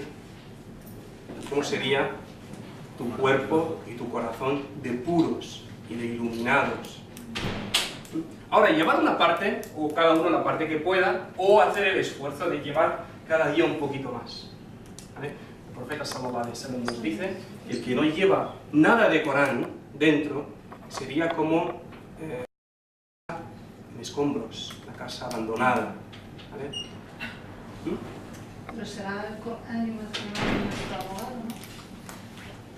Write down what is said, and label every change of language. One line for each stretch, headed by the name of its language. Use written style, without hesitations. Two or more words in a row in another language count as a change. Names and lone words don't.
Spanish: ¿Cómo sería tu cuerpo y tu corazón de puros y de iluminados? Ahora, llevar una parte, o cada uno la parte que pueda, o hacer el esfuerzo de llevar cada día un poquito más, ¿vale? El profeta
Arabic: صلى الله عليه وسلم
Spanish: nos dice que el que no lleva nada de Corán dentro sería como en escombros, la casa abandonada, ¿vale? Pero será el Corán nuestro abogado, ¿no?